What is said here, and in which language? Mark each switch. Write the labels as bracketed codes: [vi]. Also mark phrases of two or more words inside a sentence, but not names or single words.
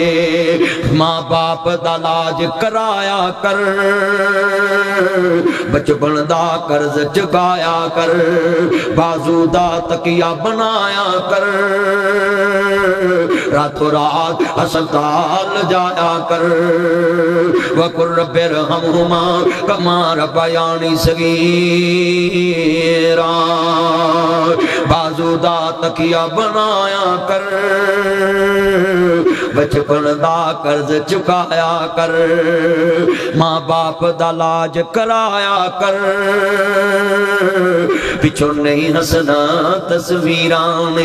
[pa] ਮਾਂ ਬਾਪ ਦਾ ਲਾਜ ਕਰਾਇਆ ਕਰ, ਬਚਪਨ ਦਾ ਕਰਜ਼ ਚੁਕਾਇਆ ਕਰ। ਬਾਜੂ ਦਾ ਤਕੀਆ ਬਣਾਇਆ ਕਰ, ਰਾਤੋਂ ਰਾਤ ਅਸਪਤਾਲ ਜਾਇਆ ਕਰ। [ar] وقل رب ارحمهما كما ربياني صغيرا, [pa] ਬਾਜੂ ਦਾ ਤਕੀਆ ਬਣਾਇਆ ਕਰ। ਬਚਪਨ ਦਾ ਕਰਜ਼ ਚੁਕਾਇਆ ਕਰ, ਮਾਂ ਬਾਪ ਦਾ ਲਾਜ ਕਰਾਇਆ ਕਰ। ਪਿੱਛੋਂ ਨਹੀਂ ਹੱਸਣਾ ਤਸਵੀਰਾਂ ਨੇ।